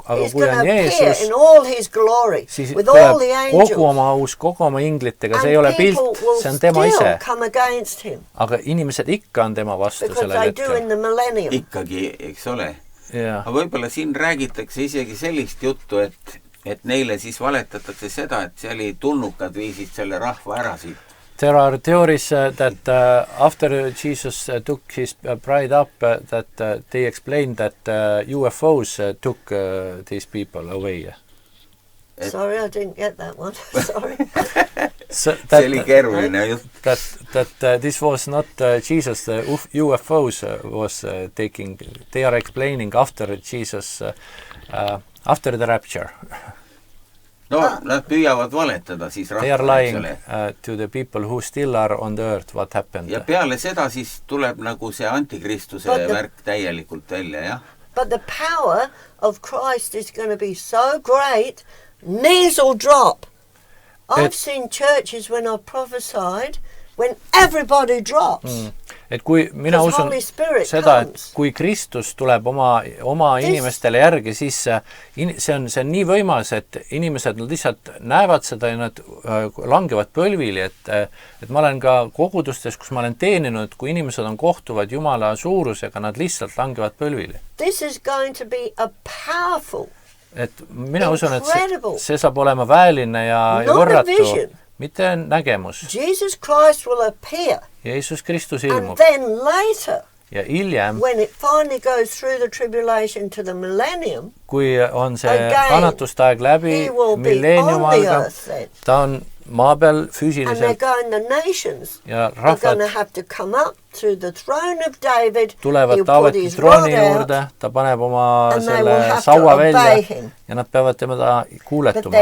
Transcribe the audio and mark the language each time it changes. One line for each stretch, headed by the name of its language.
Estonian: Aga kui on Jeesus, siis tuleb kogu oma aus, kogu oma inglitega, see ei ole pilt, see on tema ise. Aga inimesed ikka on tema vastu sellel hetkel. Ikkagi, eks ole. Aga võib-olla siin räägitakse isegi sellist juttu, et neile siis valetatakse seda, et see oli tulnukad viisid selle rahva ära siit.
English: There are theories that after Jesus took his bride up, that they explained that UFOs took these people away. Sorry, I didn't get that one. Sorry.
Estonian: See oli keeruline jutt.
English: That this was not Jesus, the UFOs was taking, they are explaining after Jesus, after the rapture.
Estonian: No, nad püüavad valetada siis rahva.
English: They are lying to the people who still are on the earth, what happened.
Estonian: Ja peale seda siis tuleb nagu see antikristuse värk täielikult välja, jah?
English: But the power of Christ is going to be so great, knees will drop. I've seen churches when I've prophesied, when everybody drops.
Estonian: Et kui mina usun seda, et kui Kristus tuleb oma inimestele järgi, siis see on nii võimas, et inimesed lihtsalt näevad seda ja nad langevad põlvili, et ma olen ka kogudustes, kus ma olen teeninud, kui inimesed on kohtuvad Jumala suurusega, nad lihtsalt langevad põlvili.
English: This is going to be a powerful,
Estonian: et mina usun, et see saab olema väeline ja võrratu. Mitte nägemus.
English: Jesus Christ will appear.
Estonian: Jeesus Kristus ilmub.
English: And then later,
Estonian: ja hiljem,
English: when it finally goes through the tribulation to the millennium,
Estonian: kui on see kannatustaeg läbi milleeniumaga, ta on maa peal füüsiliselt.
English: And they're going the nations.
Estonian: Ja rahvad
English: they're going to have to come up to the throne of David.
Estonian: Tulevad Taaveti trooni juurde, ta paneb oma selle saua välja ja nad peavad temada kuuletuma.